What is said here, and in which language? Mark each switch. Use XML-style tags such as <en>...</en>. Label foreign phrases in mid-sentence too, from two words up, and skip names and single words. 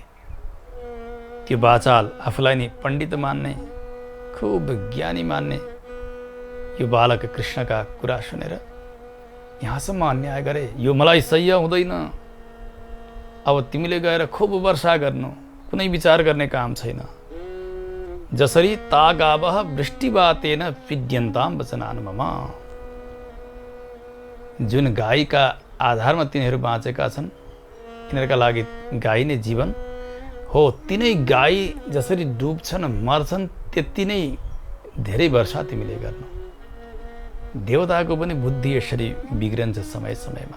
<ne>त्यो बाचाल आफूलाई नि पण्डित मान्ने, खुब ज्ञानी मान्ने यो बालक कृष्णका कुरा सुनेर यहाँसम्म अन्याय गरे, यो मलाई सह्य हुँदैन। अब तिमीले गएर खुब वर्षा गर्नु, कुनै विचार गर्ने काम छैन।</ne> <sa>जसरी तागावह वृष्टिवातेन विद्यन्ताम वचनान् मम।</sa> <ne>जुन गाईका आधारमा तिनीहरू बाँचेका छन्, तिनीहरूका लागि गाई नै जीवन हो। तिनै गाई जसरी डुब्छन्, मर्छन्, त्यति नै धेरै वर्षा तिमीले गर्नु। देवताको पनि बुद्धि यसरी बिग्रन्छ समय समयमा।</ne>